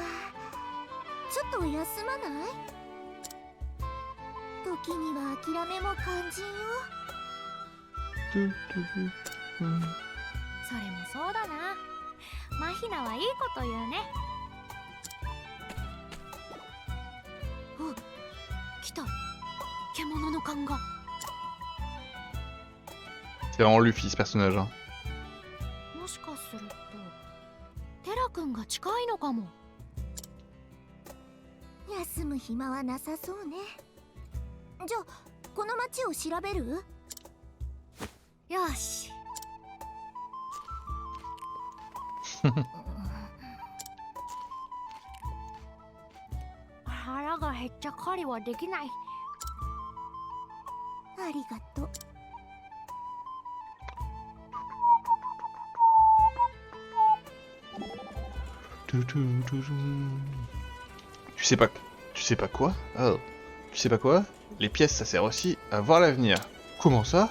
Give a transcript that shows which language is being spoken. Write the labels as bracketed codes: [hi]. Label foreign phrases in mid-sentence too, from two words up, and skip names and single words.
[ja] ちょっと休まない？時には諦めも肝心よ。トゥトゥトゥうんそれもそうだな。マヒナはいいこと言うね。お、来た。獣の勘が。 [fr] C'est vraiment Luffy ce personnage. Hein. [ja] もしかするとテラ君が近いのかも。休む暇はなさそうね。じゃあこの町を調べる？よし。腹が減っちゃ狩りはできない。ありがとう。 [fr] Tu sais pas... Tu sais pas quoi? Oh. Tu sais pas quoi? Les pièces, ça sert aussi à voir l'avenir. Comment ça?